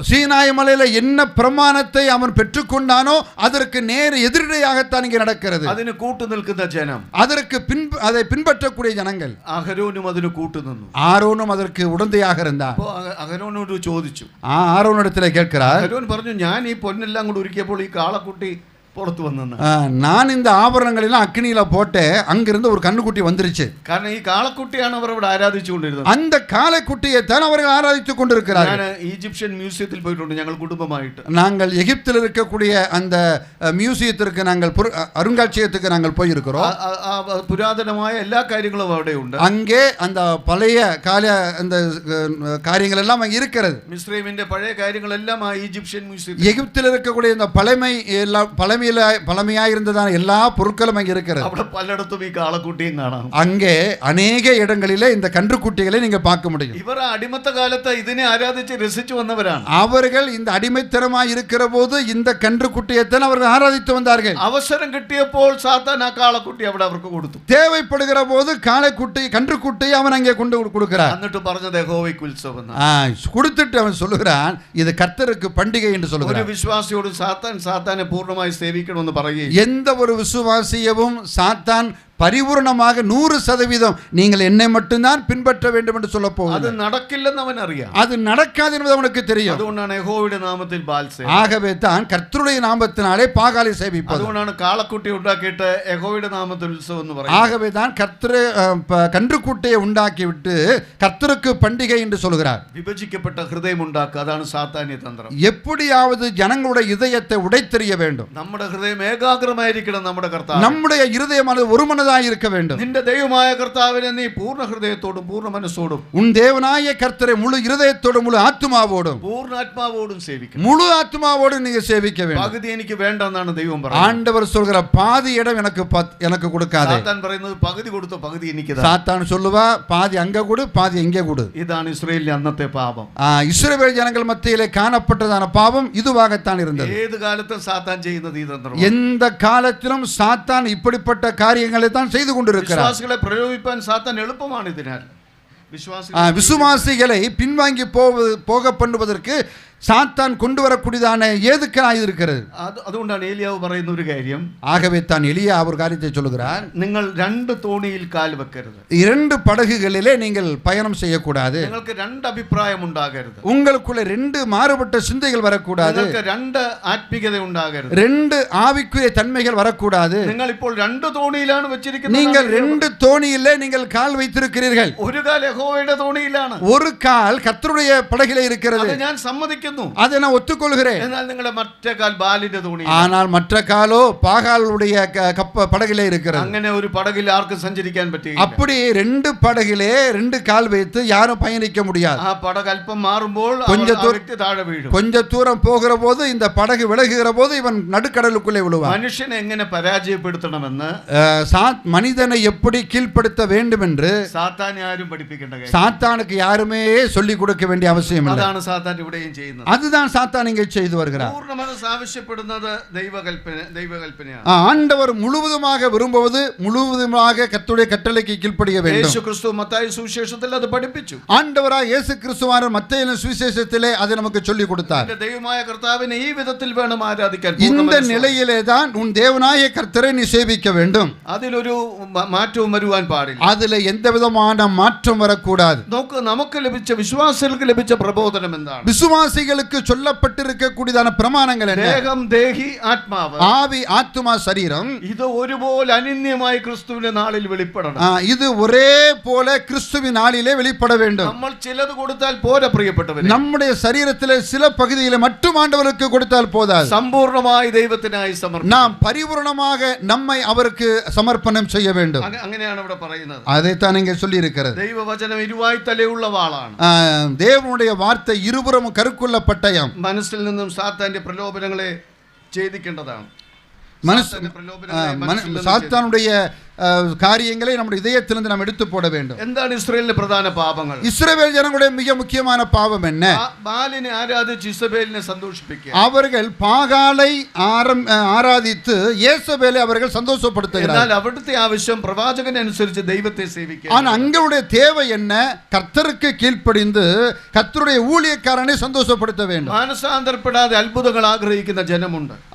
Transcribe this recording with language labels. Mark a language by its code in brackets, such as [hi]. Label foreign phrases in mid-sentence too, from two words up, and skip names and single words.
[ta] சீனாய் மலையில என்ன பிரமாணத்தை அவன் பெற்றுக்கொண்டானோ அதற்கு நேர் எதிரடையாகத்தான் இங்கே நடக்கிறது. [ml] അതിന് കൂട്ടു നിൽക്കുന്ന ജനം, [ta] அதற்கு அதை பின்பற்றக்கூடிய ஜனங்கள். [ml] അഹരോനും അതിന് കൂട്ടു നിന്നു. [ta] ஆரோனும் அதற்கு உடந்தையாக இருந்தான். [ml] അപ്പോൾ അഹരോനോട് ചോദിച്ചു. [ta] ஆரோனிடத்தில் கேட்கிறார். [ml] അഹരോൻ പറഞ്ഞു, ഞാൻ ഈ പൊന്നെല്ലാം കൂടി ഒരുക്കിയപ്പോൾ ഈ കാളക്കുട്ടി പുറത്തു വന്നു. [ta] நான் இந்த ആഭരണങ്ങളെല്ലാം അഗ്നിയിல போட்டு அங்கிருந்து ஒரு கண்ணுக்குட்டி வந்துருச்சு. [ml] കാരണം ഈ കാളക്കുട്ടിയാണ് അവർ ഇവിടെ ആരാധിച്ചുകൊണ്ടിരുന്നത്. [ta] அந்த காளைக்குட்டியை தான் அவர்கள் ஆராதித்துக் கொண்டிருக்கிறார்கள். [ml] ഞാൻ ഈജിപ്ഷ്യൻ മ്യൂസിയത്തിൽ പോയിട്ടുണ്ട്, ഞങ്ങൾ കുടുംബമായിട്ട്. [ta] நாங்கள் எகிப்தில் இருக்கக்கூடிய அந்த மியூசியத்திற்கு நாங்கள் அருங்காட்சியகத்துக்கு நாங்கள் போயிருக்கிறோம். [ml] പുരാതനമായ എല്ലാ കാര്യങ്ങളും അവിടെ ഉണ്ട്. [ta] அங்கே அந்த பழைய கால அந்த காரியங்கள் எல்லாம் அங்கே இருக்கிறது. [ml] മിസ്രൈമിന്റെ പഴയ കാര്യങ്ങളെല്ലാം ആ ഈജിപ്ഷ്യൻ മ്യൂസിയത്തിൽ. [ta] எகிப்தில் இருக்கக்கூடிய இந்த பழமையாக இருந்ததான எல்லா பொருட்களும் அங்கே இருக்கிறது. [ml] അവിടെ പലയിടത്തും ഈ കാളക്കുട്ടിയും കാണാം. [ta] அங்கே அநேக இடங்களிலே இந்த கன்றுக்குட்டிகளை நீங்க பார்க்க முடியும். [ml] ഇവർ അടിമത്ത കാലത്ത് ഇതിനെ ആരാധിച്ച് രസിച്ചു വന്നവരാണ്. [ta] அவர்கள் இந்த அடிமைத்தனமாய் இருக்கிற போது இந்த கன்றுக்குட்டியைத்தான் அவர்கள் ஆராதித்து வந்தார்கள். [ml] അവസരം കിട്ടിയപ്പോൾ സാത്താൻ ആ കാളക്കുട്ടി അവിടെ അവർക്ക് കൊടുത്തു. [ta] தேவைப்படுகிற போது கன்றுக்குட்டியை அவன் அங்கே கொண்டு கொடுக்கிறான். [ml] എന്നിട്ട് പറഞ്ഞത് യഹോവയ്ക്ക് ഉത്സവം. [ta] கொடுத்துட்டு அவன் சொல்லுகிறான், இது கர்த்தருக்கு பண்டிகை என்று சொல்லுகிறான். [ml] ഒരു വിശ്വാസിയോട് സാത്താനെ പൂർണ്ണമായി സേവിക്കണമെന്ന് പറയുകയും, [ta] எந்த ஒரு விசுவாசியவும் சாத்தான் பரிபூர்ணமாக 100% நீங்கள் என்னை மட்டும்தான் பின்பற்ற வேண்டும் என்று சொல்ல போகிறார். [ml] അത് നടക്കില്ലെന്ന് അവൻ അറിയാം. [ta] அது நடக்காது என்பது அவனுக்கு தெரியும். [ml] അതുകൊണ്ടാണ് യഹോവയുടെ നാമത്തിൽ ബാൽ സേവ. [ta] ஆகவே தான் கர்த்தருடைய நாமத்தினாலே பாகாலை சேவிப்பது. [ml] അതുകൊണ്ടാണ് കാളക്കുട്ടി ഉണ്ടാക്കിയിട്ട് യഹോവയുടെ നാമത്തിൽ ഉത്സവം എന്ന് പറയുന്നത്. [ta] ஆகவே தான் கன்றுக்குட்டியை ഉണ്ടാക്കിவிட்டு கர்த்தருக்கு பண்டிகை என்று சொல்கிறார். [ml] വിഭജിക്കപ്പെട്ട ഹൃദയം ഉണ്ടാക്കുക, അതാണ് സാത്താന്യ തന്ത്രം. [ta] எப்படியாவது ஜனங்களுடைய இதயத்தை உடைத்தெறிய வேண்டும். [ml] നമ്മുടെ ഹൃദയം ഏകാഗ്രമായിരിക്കണം. നമ്മുടെ കർത്താവ്, [ta] நம்முடைய இருதயமானது ஒருமனதாக இருக்க வேண்டும். [ml] നിന്റെ ദൈവമായ കർത്താവിനെ നീ പൂർണ്ണ ഹൃദയത്തോടും പൂർണ്ണ മനസ്സോടും, [ta] உன் தேவனாய கர்த்தரை முழு இருதயத்தோடும் முழு ஆத்மாவோடும் [ml] പൂർണ്ണാത്മാവോടും സേവിക്കണം. [ta] முழு ஆத்மாவோடும் நீங்க சேவிக்க வேண்டும். [ml] പകുതി എനിക്ക് വേണ്ടെന്നാണ് ദൈവം പറയുന്നത്. [ta] ஆண்டவர் சொல்கிற பாதி இடம் எனக்கு கொடுக்காதே. [ml] സാത്താൻ പറയുന്നത് പകുതി കൊടുത്തോ പകുതി എനിക്ക് താ. [ta] சாத்தான் சொல்லுவா, பாதி அங்க கொடு பாதி இங்கே கொடு. [ml] ഇതാണ് ഇസ്രായേലിലെ അന്നത്തെ പാപം. [ta] இஸ்ரவேல் ஜனங்கள் மத்தியிலே காணப்பட்டதான பாவம் இதுவாகத்தான் இருந்தது. [ml] ഏത് കാലത്തും സാത്താൻ ചെയ്യുന്നത് ഈ തന്ത്രം. [ta] எந்த காலத்திலும் சாத்தான் இப்படிப்பட்ட காரியங்களை தான் செய்து கொண்டிருக்கிறார். [ml] വിശ്വാസികളെ പ്രലോഭിപ്പാൻ സാത്താൻ എളുപ്പമാണ്. ഇതിനാൽ [ta] விசுவாசிகளை பின்வாங்கி போக பண்ணுவதற்கு சாத்தான் கொண்டு வரக்கூடியதான ஏதுக்களாக இருக்கிறது. [ml] അതുകൊണ്ടാണ് ഏലിയാവ് പറയുന്ന ഒരു കാര്യം. [ta] ஆகவே தான் எலியா ஒரு காரியத்தை சொல்லுகிறார். [ml] നിങ്ങൾ രണ്ട് തോണിയിൽ കാൽ വെക്കരുത്. [ta] இரண்டு படகுகளிலே நீங்கள் பயணம் செய்யக்கூடாது. [ml] നിങ്ങൾക്ക് രണ്ട് അഭിപ്രായം ഉണ്ടാകരുത്. [ta] உங்களுக்குள்ள ரெண்டு மாறுபட்ட சிந்தைகள் வரக்கூடாது. [ml] നിങ്ങൾക്ക് രണ്ട് ആത്മീയത ഉണ്ടാകരുത്. [ta] ரெண்டு ஆவிக்குரிய தன்மைகள் வரக்கூடாது. [ml] നിങ്ങൾ ഇപ്പോൾ രണ്ട് തോണിയിലാണ് വെച്ചിരിക്കുന്നത്. [ta] நீங்கள் ரெண்டு தோணியிலே நீங்கள் கால் வைத்திருக்கிறீர்கள். [ml] ഒരു കാൽ യഹോവയുടെ തോണിയിലാണ്. [ta] ஒரு கால் கர்த்தருடைய படகிலே இருக்கிறது. [ml] അത് ഞാൻ സമ്മതിക്കുന്നു. [ta] அதை நான் ஒத்துக்கொள்கிறேன். [ml] എന്നാൽ നിങ്ങളുടെ മറ്റേ കാൽ ബാലിന്റെ തോണിയിൽ. [ta] ஆனால் மற்ற காலோ பாகாலுடைய படகிலே இருக்கிறது. [ml] അങ്ങനെ ஒரு പടകിൽ ആർക്കും സഞ്ചരിക്കാൻ പറ്റില്ല. [ta] அப்படி ரெண்டு படகிலே ரெண்டு கால் வைத்து யாரும் பயணிக்க முடியாது. [ml] ആ പടക് അല്പം മാറുമ്പോൾ വ്യക്തി താഴെ വീഴും. [ta] கொஞ்ச தூரம் போகிற போது இந்த படகு விலகுகிற போது இவன் நடுக்கடலுக்குள்ளே விழுவான். [ml] മനുഷ്യനെ എങ്ങനെ പരാജയപ്പെടുത്തണമെന്ന് [ta] மனிதனை எப்படி கீழ்ப்படுத்த வேண்டும் என்று [ml] സാത്താനെ ആരും പഠിപ്പിക്കേണ്ട കാര്യം. [ta] சாத்தானுக்கு யாருமே சொல்லிக் கொடுக்க வேண்டிய அவசியம் இல்லை. [ml] അതാണ് സാത്താൻ ഇവിടെയും ചെയ്യുന്നത്. [ta] அதுதான் சாத்தான் இங்கே செய்து வருகிறார். [ml] പൂർണ്ണ മനസ്സ് ആവശ്യപ്പെടുന്നത് ദൈവകൽപ്പനയാണ്. [ta] ஆண்டவர் முழுவதுமாக விரும்புவது முழுவதுமாக கர்த்தருடைய கட்டளைக்கு கீழ்ப்படிய வேண்டும். [ml] യേശു ക്രിസ്തു മത്തായി സുവിശേഷത്തിൽ അത് പഠിപ്പിച്ചു. [ta] ஆண்டவராய் இயேசு கிறிஸ்துவானவர் மத்தேயு சுவிசேஷத்திலே அதை நமக்கு சொல்லிக் கொடுத்தார். [ml] ദൈവമായ കർത്താവിനെ ഈ വിധത്തിൽ വേണം ആരാധിക്കാൻ. [ta] இந்த நிலையிலே தான் உன் தேவனாய கர்த்தரை நீ சேவிக்க வேண்டும். [ml] അതിലൊരു മാറ്റവും വരുവാൻ പാടില്ല. [ta] அதிலே எந்த விதமான மாற்றம் வரக்கூடாது. [ml] നമുക്ക് ലഭിച്ച വിശ്വാസികൾക്ക് ലഭിച്ച പ്രബോധനം എന്താണ്? [ta] விசுவாசிகளுக்கு சொல்லப்பட்டிருக்கக்கூடியதான பிரமாணங்கள் என்ன? [ml] ദേഹം ദേഹി ആത്മാവ് [ta] ஆவி ஆத்துமா சரீரம் [ml] ഇത് ഒരുപോലെ അനന്യമായി ക്രിസ്തുവിന്റെ നാളിൽ വെളിപ്പെടണം. [ta] இது ஒரே போல கிறிஸ்துவின் நாளிலே வெளிப்பட வேண்டும். [ml] നമ്മൾ ചിലത് കൊടുത്താൽ പോരാ പ്രിയപ്പെട്ടവരെ. [ta] நம்முடைய சரீரத்திலே சில பகுதியிலே மட்டும் ஆண்டவருக்கு கொடுத்தால் போதாது. [ml] സമ്പൂർണ്ണമായി ദൈവത്തിനായി സമർപ്പിക്കണം. [ta] நாம் பரிபூரணமாக நம்மை அவருக்கு சமர்ப்பணம் செய்ய வேண்டும். [ml] അങ്ങനെയാണ് ഇവിടെ പറയുന്നത്. [ta] அதைத்தான் இங்கே சொல்லி இருக்கிறது. [ml] ദൈവവചനം ഇരുവായ് തലയുള്ള വാളാണ്. [ta] தேவனுடைய வார்த்தை இருபுறமும் கருக்குள்ள பட்டயம். [ml] മനസ്സിൽ നിന്നും സാത്താന്റെ പ്രലോഭനങ്ങളെ ഛേദിക്കേണ്ടതാണ്. [ta] சாத்தானுடைய காரியங்களை நம்முடைய இதயத்திலிருந்து நாம் எடுத்து போட வேண்டும். [ml] എന്താണ് ഇസ്രായേലിന്റെ പ്രധാന പാപങ്ങൾ? [ta] இஸ்ரவேல் ஜனங்களுடைய மிக முக்கியமான பாவம் என்ன? [ml] ബാലിനെ ആരാധിച്ച് ഇസബേലിനെ സന്തോഷിപ്പിക്കുക. [ta] அவர்கள் பாகாலை ஆராதித்து യേസബേலை அவர்கள் சந்தோஷப்படுத்துகிறார்கள். [ml] എന്നാൽ അവിടുത്തെ ആവശ്യം പ്രവാചകനെ അനുസരിച്ച് ദൈവത്തെ സേവിക്കുക. [ta] ஆனா அங்களுடைய தேவை என்ன? கர்த்தருக்கு கீழ்ப்படிந்து கர்த்தருடைய ஊழியக்காரனை சந்தோஷப்படுத்த வேண்டும். [ml] മാനസാന്തരപ്പെടാതെ അത്ഭുതങ്ങൾ ആഗ്രഹിക്കുന്ന ജനമുണ്ട്.